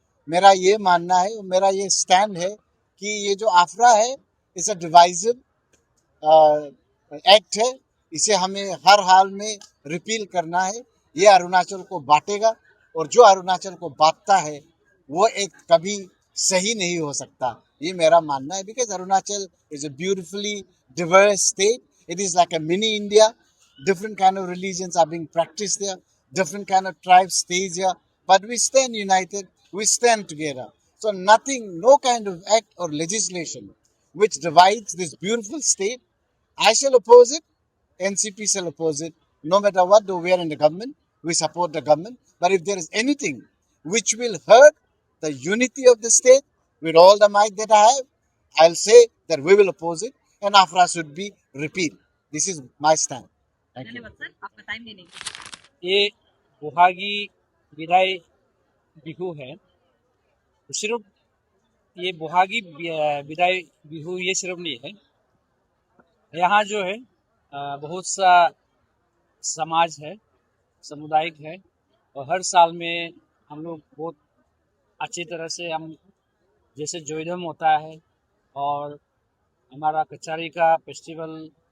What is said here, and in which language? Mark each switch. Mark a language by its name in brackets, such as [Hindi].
[Hindi] मेरा ये मानना है, मेरा ये स्टैंड है कि ये जो आफरा है [English] it's a divisive act [Hindi] है। इसे हमें हर हाल में रिपील करना है। ये अरुणाचल को बांटेगा और जो अरुणाचल को बांटता है वो एक कभी सही नहीं हो सकता, ये मेरा मानना है। [English] Because Arunachal is a beautifully diverse state. It is like a mini India. Different kind of religions are being practiced there. Different kind of tribes stays here. But we stand united. We stand together. So nothing, no kind of act or legislation which divides this beautiful state. I shall oppose it. NCP shall oppose it. No matter what, though we are in the government, we support the government. But if there is anything which will hurt the unity of the state with all the might that I have, I'll say that we will oppose it and Afra should be repealed. This is my stand. Thank you. [Hindi] धन्यवाद sir, आपका time देने के लिए। ये बोहागी विदाई बिहू है। तो सिर्फ ये बोहागी विदाई बिहू ये सिर्फ नहीं है, यहाँ जो है बहुत सा समाज है, सामुदायिक है, और हर साल में हम लोग बहुत अच्छी तरह से हम जैसे जोईडम होता है और हमारा कचारी का फेस्टिवल